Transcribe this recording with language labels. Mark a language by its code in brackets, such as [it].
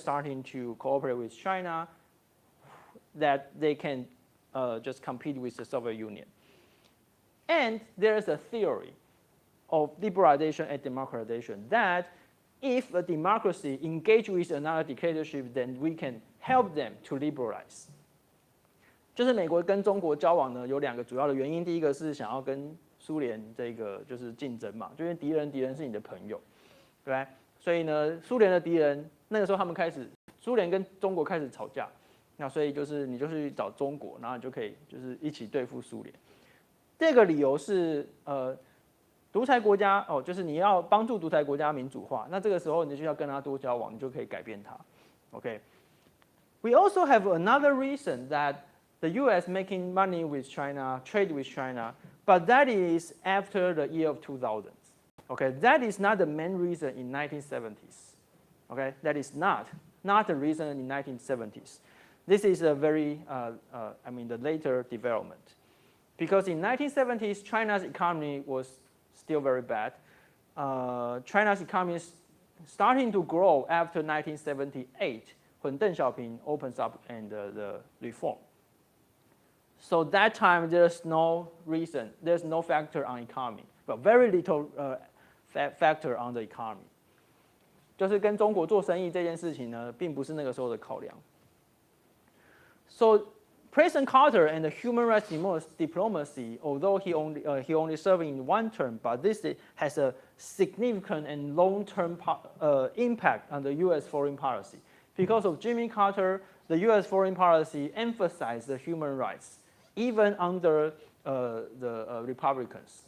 [en] starting to cooperate with China that they can just compete with the Soviet Union. And there is a theory of liberalization and democratization that if a democracy engages with another dictatorship, then we can help them to liberalize. [zh] 就是美国跟中国交往呢，有2个主要的原因。第一个是想要跟苏联这个就是竞争嘛，就因为敌人是你的朋友，对吧？所以呢，苏联的敌人那个时候他们开始，苏联跟中国开始吵架，那所以就是你就去找中国，然后你就可以就是一起对付苏联。第二个理由是独裁国家就是你要帮助独裁国家民主化，那这个时候你就要跟他多交往，你就可以改变他。 [en] Okay. We also have another reason that the U.S. making money with China, trade with China, but that is after the year of 2000. Okay, that is not the main reason in 1970s. Okay, that is not the reason in 1970s. This is a very, the later development. Because in 1970s, China's economy was still very bad. China's economy is starting to grow after 1978 when Deng Xiaoping opens up and the reform. So that time there's no reason, there's no factor on economy, but very little factor on the economy. [zh] 就是跟中国做生意这件事情呢，并不是那个时候的考量。 [en] So President Carter and the human rights diplomacy, although he only served in 1 term, but this has a significant and long-term impact on the U.S. foreign policy. Because of Jimmy Carter, the U.S. foreign policy emphasized the human rights, even under the Republicans.